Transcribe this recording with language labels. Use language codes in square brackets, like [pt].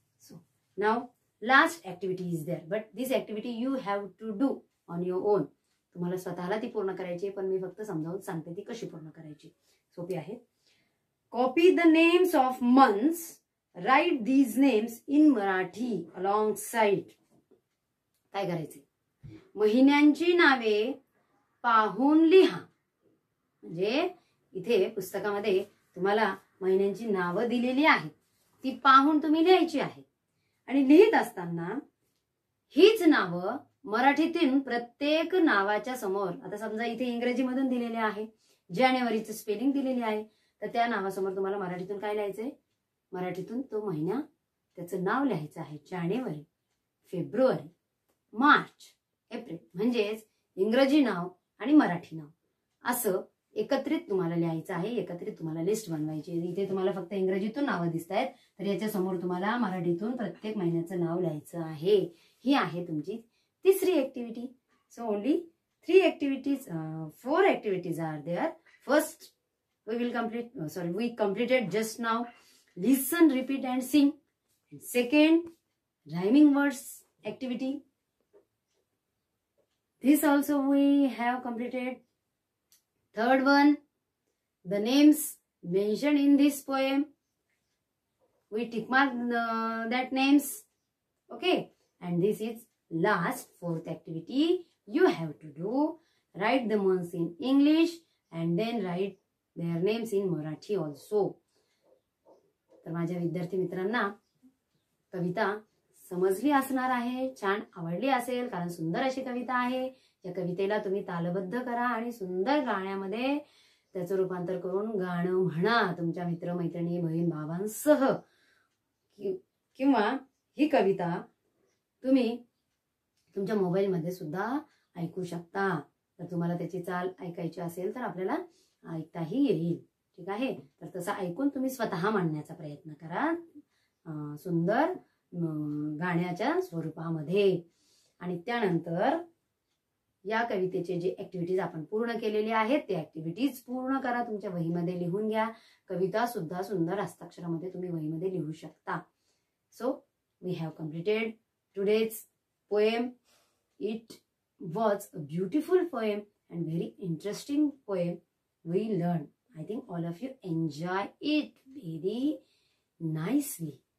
[en] So now last activity is there, but this activity you have to do on your own. [mr] तुम्हाला स्वतःला ती पूर्ण करायची, पण मी फक्त समजावून सांगते ती कशी पूर्ण करायची. सोपी आहे. [en] Copy the names of months. Write these names in Marathi alongside. [mr] काय करायचे? महिन्यांची नावे पाहून लिहा. म्हणजे इथे पुस्तकामध्ये तुम्हाला महिन्यांची नावं दिलेली आहेत, ती पाहून तुम्ही लिहायची आहेत. आणि लिहित असताना हीच नावं मराठीतून प्रत्येक नावाच्या समोर, आता समजा इथे इंग्रजीमधून दिलेले आहे, जानेवारीचं स्पेलिंग दिलेली आहे, तर त्या नावासमोर तुम्हाला मराठीतून काय लिहायचंय? मराठीतून तो महिना त्याचं नाव लिहायचं आहे. जानेवारी, फेब्रुवारी, मार्च, एप्रिल. म्हणजेच इंग्रजी नाव आणि मराठी नाव असं एकत्रित तुम्हाला लिहायचं आहे. एकत्रित तुम्हाला लिस्ट बनवायची. इथे तुम्हाला फक्त इंग्रजीतून नावं दिसत आहेत, तर याच्या समोर तुम्हाला मराठीतून प्रत्येक महिन्याचं नाव लिहायचं आहे. ही आहे तुमची तिसरी activity. [en] So only 4 activities are there. First we completed just now listen, repeat and sing. And second, rhyming words activity. This also we have completed. Third one, the names mentioned in this poem, we tick mark that names. Okay. And this is last 4th activity. You have to do write the months in English and then write their names in Marathi also. [mr] तर माझ्या विद्यार्थी मित्रांना कविता समजली असणार आहे, छान आवडली असेल, कारण सुंदर अशी कविता आहे. या कवितेला तुम्ही तालबद्ध करा आणि सुंदर गाण्यामध्ये त्याचं रूपांतर करून गाणं म्हणा तुमच्या मित्रमैत्रिणी, बहीण भावांसह. किंवा ही कविता तुम्ही तुमच्या मोबाईलमध्ये सुद्धा ऐकू शकता. तर तुम्हाला त्याची चाल ऐकायची असेल तर आपल्याला ऐकताही येईल. ठीक आहे. तर तसं ऐकून तुम्ही स्वतः म्हणण्याचा प्रयत्न करा सुंदर गाण्याच्या स्वरूपामध्ये. आणि त्यानंतर या कवितेचे जे ऍक्टिव्हिटीज आपण पूर्ण केलेले आहेत ते ऍक्टिव्हिटीज पूर्ण करा, तुमच्या वहीमध्ये लिहून घ्या. कविता सुद्धा सुंदर हस्ताक्षरामध्ये तुम्ही वहीमध्ये लिहू शकता. [en] So we have completed today's poem. It was a beautiful poem and very interesting poem we learned. I think all of you enjoy it very nicely.